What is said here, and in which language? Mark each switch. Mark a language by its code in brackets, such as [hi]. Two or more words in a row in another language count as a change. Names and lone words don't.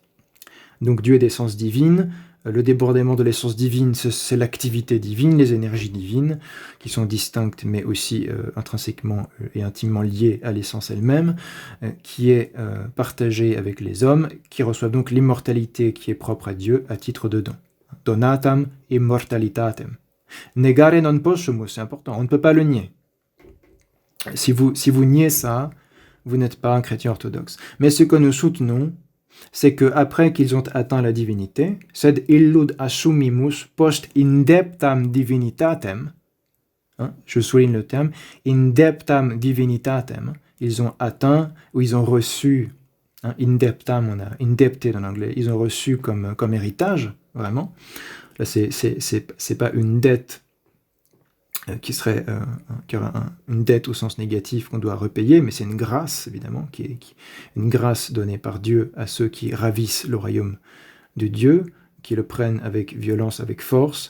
[fr] Donc Dieu est d'essence divine. Le débordement de l'essence divine, c'est l'activité divine, les énergies divines, qui sont distinctes mais aussi intrinsèquement et intimement liées à l'essence elle-même, qui est partagée avec les hommes, qui reçoivent donc l'immortalité qui est propre à Dieu à titre de don. [la] Donatam immortalitatem. Negare non possumus, [fr] c'est important, on ne peut pas le nier. Si vous niez ça, vous n'êtes pas un chrétien orthodoxe. Mais ce que nous soutenons, c'est qu'après qu'ils ont atteint la divinité, [la] sed illud assumimus post indeptam divinitatem, [fr] je souligne le terme, [la] indeptam divinitatem, [fr] ils ont atteint, ou ils ont reçu, indeptam, on a indebted en anglais, ils ont reçu comme héritage, vraiment. Là, c'est pas une dette qui serait une dette au sens négatif qu'on doit repayer, mais c'est une grâce, évidemment, qui est une grâce donnée par Dieu à ceux qui ravissent le royaume de Dieu, qui le prennent avec violence, avec force.